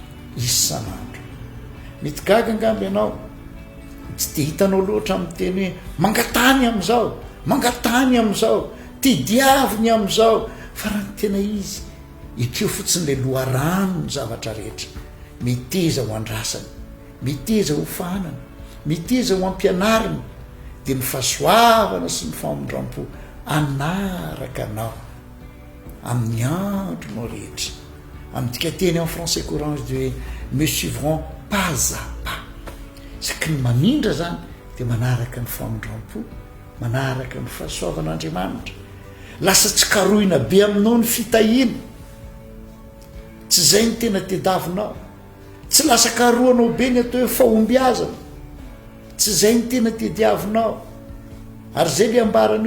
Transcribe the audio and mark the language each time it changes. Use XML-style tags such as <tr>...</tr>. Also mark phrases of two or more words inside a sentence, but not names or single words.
<mg>mety gaga angamby ianao tsy te hitanao loatra amin'ny teny hoe mangatany am'izao tediaviny am'izao fa raha ny tena izy ekeo fotsiny le loharano ny zavatra rehetra miteza ho andrasany miteza ho fanana miteza ho ampianariny dia ny fahasoavana sy ny famondram-po anaraka anao amin'ny andronao rehetra amin'tika teny</mg> <fr>en français courant</fr> <mg>de hoe</mg> <fr>me suivront pas à pas</fr> <mg>saky ny mamindra zany dia manaraka ny famondram-po manaraka ny fahasoavan'Andriamanitra lasa tsy karohina be aminao ny fitahiana tsy zay ny tena tediavinao tsy lasa karohanao be ny atao hoe fahombiazana tsy zay ny tena tediavinao ary zay le ambarany</mg>